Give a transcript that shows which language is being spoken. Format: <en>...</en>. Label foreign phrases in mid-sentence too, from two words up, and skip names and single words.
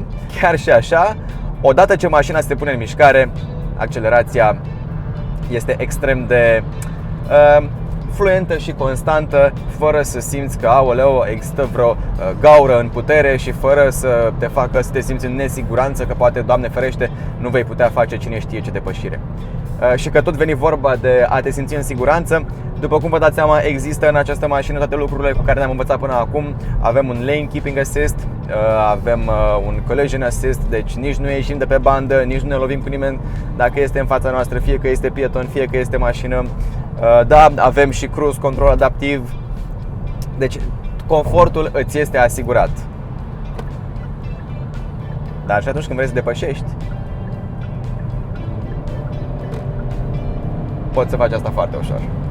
<ro>Chiar și așa, odată ce mașina se pune în mișcare, accelerația este extrem de fluentă și constantă, fără să simți că, aoleu, există vreo gaură în putere și fără să te facă să te simți în nesiguranță că poate, Doamne ferește, nu vei putea face cine știe ce depășire. Și că tot veni vorba de a te simți în siguranță, după cum vă dați seama, există în această mașină toate lucrurile cu care ne-am învățat până acum. Avem un</ro> <en>lane keeping assist,</en> <ro>avem un</ro> <en>collision assist,</en> <ro>deci nici nu ieșim de pe bandă, nici nu ne lovim cu nimeni dacă este în fața noastră, fie că este pieton, fie că este mașină. Da, avem și</ro> <en>cruise control</en> <ro>adaptiv. Deci confortul îți este asigurat. Dar și atunci când vrei să depășești, poți să faci asta foarte ușor.</ro>